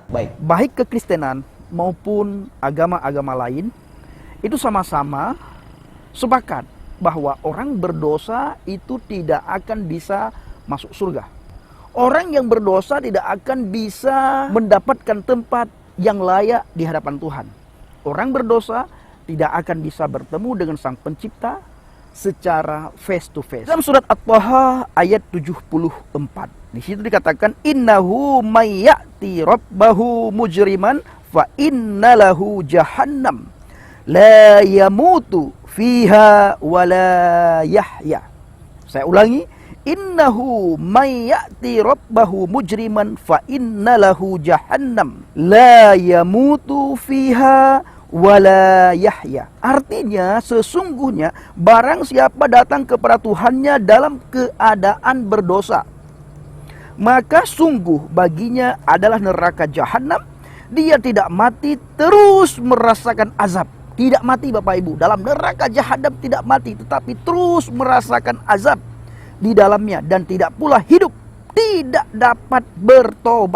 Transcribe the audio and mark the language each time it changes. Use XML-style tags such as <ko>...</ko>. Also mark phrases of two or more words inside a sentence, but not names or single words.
<id>Baik kekristenan maupun agama-agama lain itu sama-sama sepakat bahwa orang berdosa itu tidak akan bisa masuk surga. Orang yang berdosa tidak akan bisa mendapatkan tempat yang layak di hadapan Tuhan. Orang berdosa tidak akan bisa bertemu dengan Sang Pencipta secara</id> <en>face to face.</en> <id>Dalam surat At-Thaha ayat 74, di situ dikatakan</id> <ar>إنه من يأت ربه مجرما فإن له جهنم لا يموت فيها ولا يحيى.</ar> <id>Saya ulangi,</id> <ar>إنه من يأت ربه مجرما فإن له جهنم لا يموت فيها ولا يحيى.</ar> <id>Artinya sesungguhnya barang siapa datang kepada Tuhannya dalam keadaan berdosa, maka sungguh baginya adalah neraka jahanam. Dia tidak mati, terus merasakan azab. Tidak mati Bapak Ibu, dalam neraka jahanam tidak mati, tetapi terus merasakan azab di dalamnya dan tidak pula hidup, tidak dapat bertobat.</id>